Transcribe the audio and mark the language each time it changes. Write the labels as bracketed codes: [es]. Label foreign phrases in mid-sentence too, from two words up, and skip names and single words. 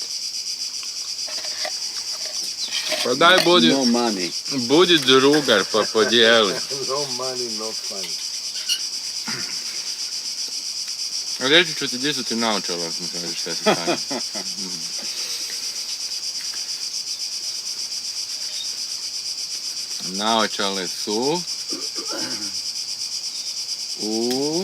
[hr] Pa daj [en] No money. [hr] budi drugar pa podijeli. [en] No money, no fun. [hr] Reći ću ti gdje su ti naočala, ako mi kažeš šta si Sanju. Naočale su u...